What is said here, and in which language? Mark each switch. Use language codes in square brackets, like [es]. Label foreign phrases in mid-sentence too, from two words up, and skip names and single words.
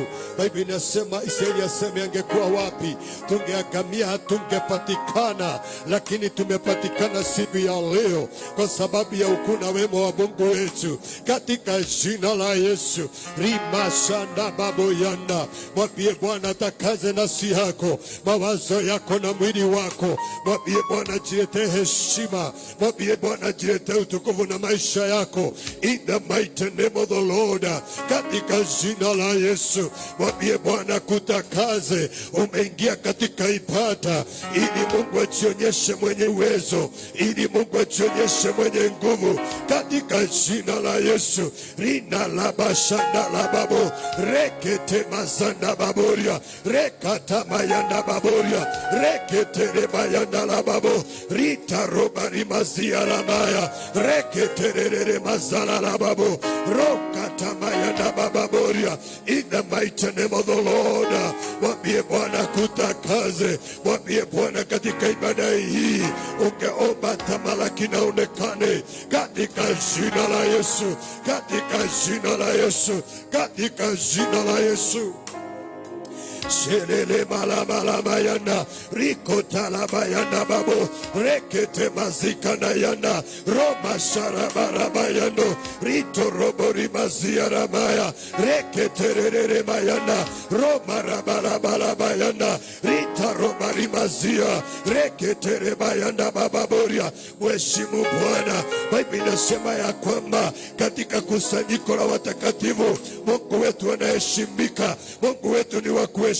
[sw] Biblia inasema, Israeli aseme angekuwa wapi tungeangamia, hatungepatikana, lakini tumepatikana siku ya leo kwa sababu ya ukuu na wema wa Mungu wetu, katika jina la Yesu. Rimashanda baboyanda. Mwambie Bwana takaze nafsi yako, mawazo yako na mwili wako. Mwambie Bwana jiletee heshima, mwambie Bwana jiletee utukufu na maisha yako, [en] in the mighty name of the Lord, [sw] katika jina la Yesu. Mwambie Bwana kutakaze. Umeingia katika ibada ili Mungu ajionyeshe mwenye uwezo, ili Mungu ajionyeshe mwenye nguvu, katika jina la Yesu. Rina labashanda lababo rekete mazanda baboria rekata mayanda baboria rekete rebayanda lababo rita robari mazia ramaya rekete rere mazala lababo rokata mayanda baboria. [en] In the mighty name of the Lord, [sw] mwambie Bwana kutakaze. Mwambie Bwana katika ibada hii ungeomba tamalaki na onekane, katika jina la Yesu, katika jina la Yesu, katika jina la Yesu. Shelele malama mayana rikota la bayana babo rekete mazika na yana roma sharabara mayano rito robori mazia ramaya rekete rere mayana roma rabara bayana rita robari mazia rekete re bayana bababoria. Mheshimu Bwana. Biblia inasema ya kwamba katika kusanyiko la watakatifu Mungu wetu anaheshimika, Mungu wetu ni wa kuheshimika.